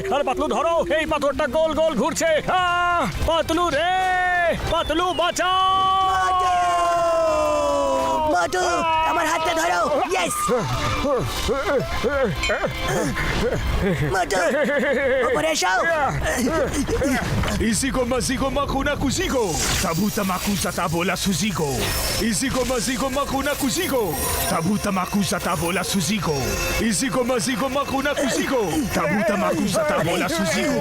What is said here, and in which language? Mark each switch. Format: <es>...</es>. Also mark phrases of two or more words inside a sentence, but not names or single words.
<bn>আরে পাতলু ধরো, এই পাথরটা গোল গোল ঘুরছে। পাতলু রে, পাতলু বাঁচাও। মোটু, আমার হাতটা ধরো, ইয়েস। মোটু, উপরে এসো। Isigo masigo makuna kusigo. Tabuta makusa tabola susigo. Isigo masigo makuna kusigo. Tabuta makusa tabola susigo. Isigo masigo makuna kusigo. Tabuta makusa tabola susigo.</bn>